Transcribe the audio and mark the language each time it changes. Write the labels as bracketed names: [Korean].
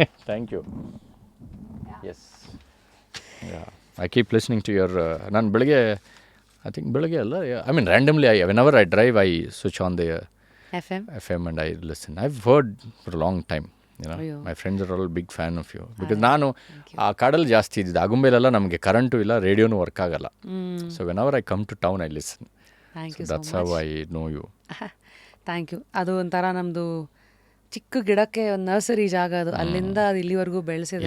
[English] Thank you. Yes. Yeah. I keep listening to your [Kannada] ನಾನು ಬೆಳಗ್ಗೆ ಅಲ್ಲ, [English] I mean randomly, whenever I drive I switch on the FM and I listen. I've heard for a long time. You know, my friends are all big fan of you because [Kannada] ನಾನು ಆ ಕಾಡಲ್ಲಿ ಜಾಸ್ತಿ ಇದ್ದಿದ್ದು. ಆಗುಂಬೆಲೆಲ್ಲ ನಮಗೆ current ಇಲ್ಲ, ರೇಡಿಯೋನು work ಆಗಲ್ಲ. [English] So whenever I come to town I listen. Thank you so much. That's how I know you. Thank you. [Kannada] ಅದು ಒಂಥರ ನಮ್ಮದು ಚಿಕ್ಕ ಗಿಡಕ್ಕೆ ಒಂದು ನರ್ಸರಿ ಜಾಗ, ಅದು ಅಲ್ಲಿಂದ ಅದು ಇಲ್ಲಿವರೆಗೂ ಬೆಳೆಸಿದೆ.